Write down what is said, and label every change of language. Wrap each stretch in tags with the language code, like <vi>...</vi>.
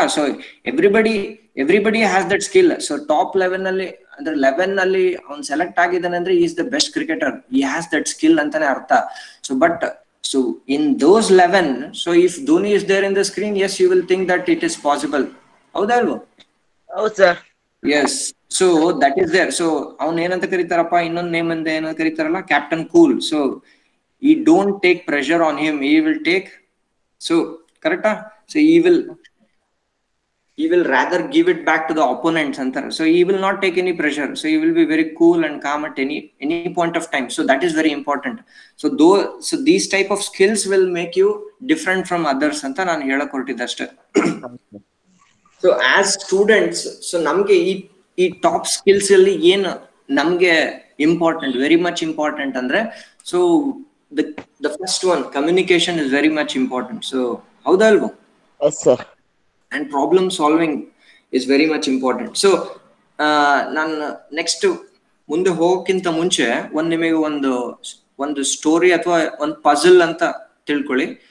<en>So everybody has that skill. So top 11</en> <kn>alli andre 11 alli on select agidane andre</kn> <en>he is the best cricketer. He has that skill antane artha. So in those 11, so if Dhoni is there in the screen, yes, you will think that it is possible.</en> <kn>Howda alva? ಹೌದು sir.</kn> <en>Yes. So that is there.</en> <kn>So ಅವನ್ ಏನಂತ ಕರೀತಾರಪ್ಪ, ಇನ್ನೊಂದು name ಅಂತ ಏನಂತ ಕರೀತಾರಲ್ಲ, captain cool.</kn> <en>So he don't take pressure on him. He will take. So correct? So he will rather give it back to the opponents antar. So he will not take any pressure. So he will be very cool and calm at any point of time. So that is very important. So these type of skills will make you different from others anta</en> <kn>ನಾನು ಹೇಳಕ್ ಹೊರಟಿದ್ದೆ ಅಷ್ಟೇ.</kn> <en>So as students, so</en> <kn>ನಮ್ಗೆ ಈ top skills ಅಲ್ಲಿ ಏನು ನಮ್ಗೆ important, very much important ಅಂದ್ರೆ,</kn> <en>So the first one, communication is very much important.</en> <kn>So ಹೌದಾ ಅಲ್ವಾ?</kn> <en>Yes sir. And problem solving is very much important.</en> <kn>So ನಾನು ನೆಕ್ಸ್ಟ್ ಮುಂದೆ ಹೋಗೋಕ್ಕಿಂತ ಮುಂಚೆ ನಿಮಗೆ ಒಂದು ಸ್ಟೋರಿ ಅಥವಾ ಒಂದು ಪಜಲ್ ಅಂತ ತಿಳ್ಕೊಳ್ಳಿ.</kn>